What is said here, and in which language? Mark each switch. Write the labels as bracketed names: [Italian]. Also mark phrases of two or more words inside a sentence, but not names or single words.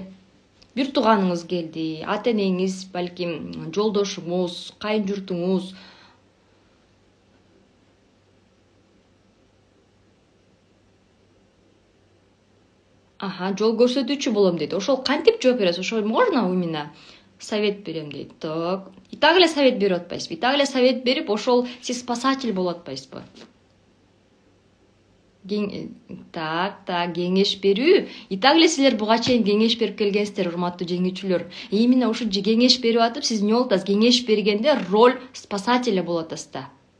[Kyrgyz] Бир тууганыңыз келди, ата-энеңиз, балким жолдошуңуз, кайын журтуңуз. Жол көрсөтүүчү болом дейт. Ошол кантип жооп бересиз? Ошол [Russian] можно именно совет [Kyrgyz] берем дейт. Так. [Russian] И так [Kyrgyz] эле совет берип атпайсызбы? [Russian] И так [Kyrgyz] эле совет берип, ошол сиз спасатель болуп атпайсызбы? Так, кеңеш берүү. [Russian] И так [Kyrgyz] эле силер буга чейин кеңеш берип келгенсиздер, урматтуу жеңүүчүлөр. Именно ушу кеңеш берип атып, сиз эмне болуп атасыз? Кеңеш бергенде [Russian] роль спасателя [Kyrgyz] болуп атасыз да.